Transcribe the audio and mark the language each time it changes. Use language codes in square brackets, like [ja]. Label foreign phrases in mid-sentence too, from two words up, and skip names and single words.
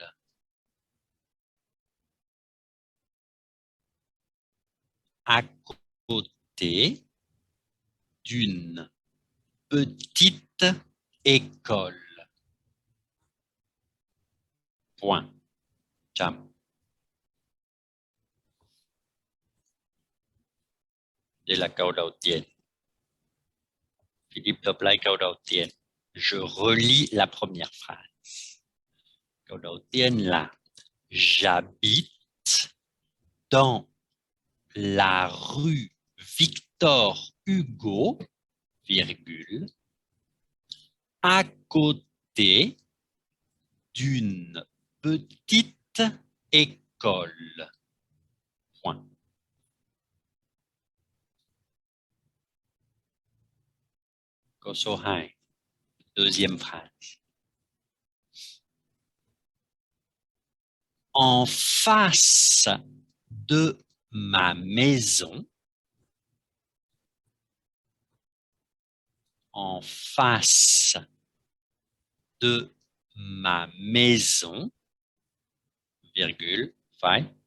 [fr] À côté d'une petite école. Point. [vi] Chấm. Đây là câu đầu tiên. Philip đọc lại câu đầu tiên. [fr] Je relis la première phrase. [vi] Câu đầu tiên là [fr] j'habite dans la rue Victor Hugo, virgule, à côté d'une petite école. Point. [vi] Câu số 2. [fr] Deuxième phrase. En face de ma maison, en face de ma maison, virgule, phải,